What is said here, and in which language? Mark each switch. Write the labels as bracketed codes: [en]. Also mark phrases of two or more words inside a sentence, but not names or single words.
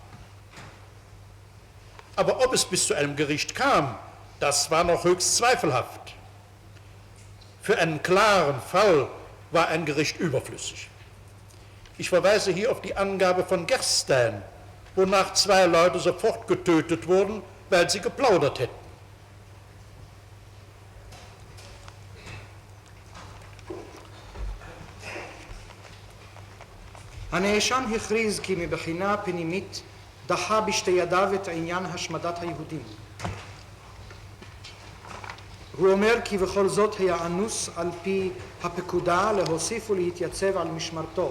[de] Aber ob es bis zu einem Gericht kam, das war noch höchst zweifelhaft. Für einen klaren Fall war ein Gericht überflüssig. Ich verweise hier auf die Angabe von Gerstein, wonach 2 Leute sofort getötet wurden, weil sie geplaudert hätten. [he] הנאשם הכריז כי מבחינה פנימית דחה בשתי ידיו את עניין השמדת היהודים. הוא אומר כי בכל זאת היה אנוס על פי הפקודה להוסיף ולהתייצב על משמרתו.